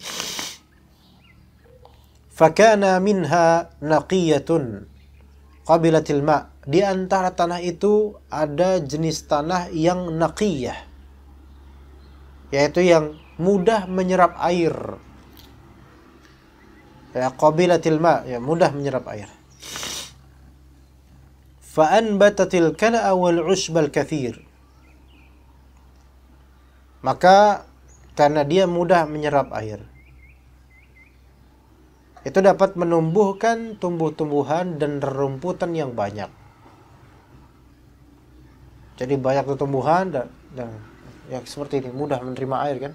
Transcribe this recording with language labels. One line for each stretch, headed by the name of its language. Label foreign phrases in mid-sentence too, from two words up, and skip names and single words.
Arabic: فكان منها نقية قبلت الماء'.
Indonesian: Di antara tanah itu ada jenis tanah yang naqiyah, yaitu yang mudah menyerap air. Ya,
Arabic: قبلت الماء',
Indonesian: ya, mudah menyerap air.
Arabic: فأنبتت الكلأ والعشب الكثير.
Indonesian: Maka karena dia mudah menyerap air, itu dapat menumbuhkan tumbuh-tumbuhan dan rerumputan yang banyak. Jadi banyak tumbuhan dan ya seperti ini, mudah menerima air kan?